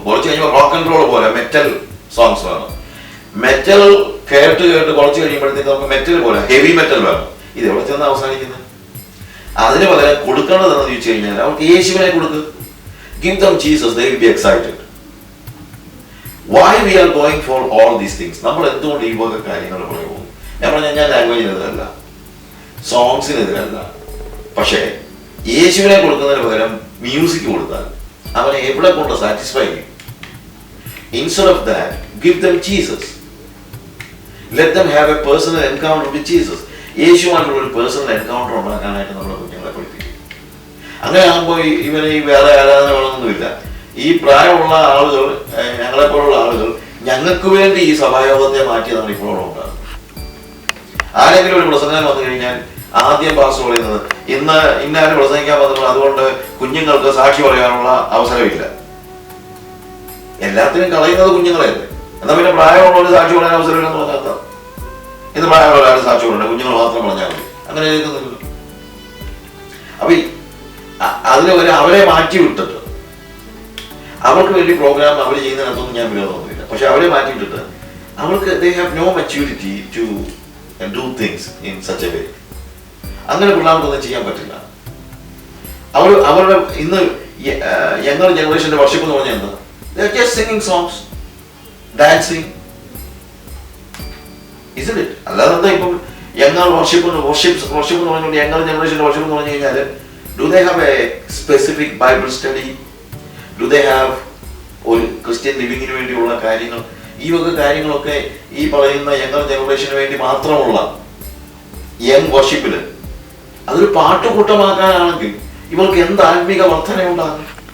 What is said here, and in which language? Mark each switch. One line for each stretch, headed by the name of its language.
Malayalam: കുറച്ച് കഴിയുമ്പോൾ rock and role പോലെ മെറ്റൽ സോങ്സ് വേണം. മെറ്റൽ കേട്ട് കുറച്ച് കഴിയുമ്പോഴത്തേക്ക് നമുക്ക് മെറ്റൽ പോലെ ഹെവി മെറ്റൽ വേണം. ഇത് എവിടെ ചെന്ന് അവസാനിക്കുന്നത്? അതിന് പകരം കൊടുക്കേണ്ടതെന്ന് ചോദിച്ചു കഴിഞ്ഞാൽ അവർക്ക് യേശുവിനെ കൊടുക്കുക.
English: Give them Jesus, they will be excited. Why we are going for all these things?
Malayalam: നമ്മൾ എന്തുകൊണ്ട് ഈ വക കാര്യങ്ങൾ പറയുന്നു? ഞാൻ ലാംഗ്വേജിനെതിരല്ല, സോങ്സിനെതിരല്ല. പക്ഷേ യേശുവിനെ കൊടുക്കുന്നതിന് പകരം മ്യൂസിക് കൊടുത്താൽ അവനെ എവിടെ കൊണ്ട് സാറ്റിസ്ഫൈ ചെയ്യും?
English: Instead of that, give them Jesus. Let them have a personal encounter with Jesus.
Malayalam: യേശുവായിട്ടുള്ള ഒരു പേഴ്സണൽ എൻകൗണ്ടർ ഉണ്ടാക്കാനായിട്ട് നമ്മുടെ കുഞ്ഞുങ്ങളെ പഠിപ്പിക്കും. അങ്ങനെ ആകുമ്പോൾ ഇവന് ഈ വേറെ ആരാധന വേണമെന്നൊന്നുമില്ല. ഈ പ്രായമുള്ള ആളുകൾ, ഞങ്ങളെപ്പോലുള്ള ആളുകൾ, ഞങ്ങൾക്ക് വേണ്ടി ഈ സഭായോഗത്തെ മാറ്റിയതാണ് ഇപ്പോഴും ഉണ്ടാകുന്നത്. ആരെങ്കിലും ഒരു പ്രസംഗം വന്നു കഴിഞ്ഞാൽ ആദ്യം പാസ്റ്റർ പറയുന്നത് ഇന്നാരും പ്രസംഗിക്കാൻ വന്നത് അതുകൊണ്ട് കുഞ്ഞുങ്ങൾക്ക് സാക്ഷി പറയാനുള്ള അവസരമില്ല. എല്ലാത്തിനും കളയുന്നത് കുഞ്ഞുങ്ങളെയല്ലേ. എന്നാ പിന്നെ പ്രായമുള്ളവർ സാക്ഷി പറയാൻ അവസരമില്ലെന്ന് പറഞ്ഞാൽ ഇന്ന് പ്രായമുള്ള ആരും സാക്ഷി പറയണ്ട, കുഞ്ഞുങ്ങൾ മാത്രം പറഞ്ഞാൽ മതി. അങ്ങനെ കേൾക്കുന്നില്ല. അപ്പൊ അതിന് അവരെ മാറ്റി വിട്ടിട്ട് അവർക്ക് വേണ്ടി പ്രോഗ്രാം അവർ ചെയ്യുന്നതിനകത്തൊന്നും ഞാൻ വിരോധമൊന്നുമില്ല. പക്ഷെ അവരെ മാറ്റി വിട്ടിട്ട് അവർക്ക്
English: they have no maturity to do things in such a way.
Malayalam: അങ്ങനെ പിള്ളേർക്കൊന്നും ചെയ്യാൻ പറ്റില്ല. അവരുടെ ഇന്ന് യങ്ങർ ജനറേഷന്റെ വർഷിപ്പ് എന്ന് പറഞ്ഞാൽ എന്താ?
English: They are just singing songs, dancing, isn't it?
Malayalam: അല്ലാതെ എന്താ ഇപ്പം യങ്ങർ വർഷിപ്പ് എന്ന് പറഞ്ഞുകൊണ്ട് യങ്ങർ ജനറേഷന്റെ വർഷിപ്പ് എന്ന് പറഞ്ഞു കഴിഞ്ഞാൽ
English: do they have a specific Bible study? Do they have
Malayalam: ഒരു ക്രിസ്ത്യൻ ലിവിങ്ങിന് വേണ്ടിയുള്ള കാര്യങ്ങൾ? ഈ വക കാര്യങ്ങളൊക്കെ ഈ പറയുന്ന യങ്ങർ ജനറേഷന് വേണ്ടി മാത്രമുള്ള യങ് വർഷിപ്പില് അതൊരു പാട്ടുകൂട്ടമാക്കാനാണെങ്കിൽ ഇവർക്ക് എന്ത് ആത്മീക വർധനയുണ്ടാകും?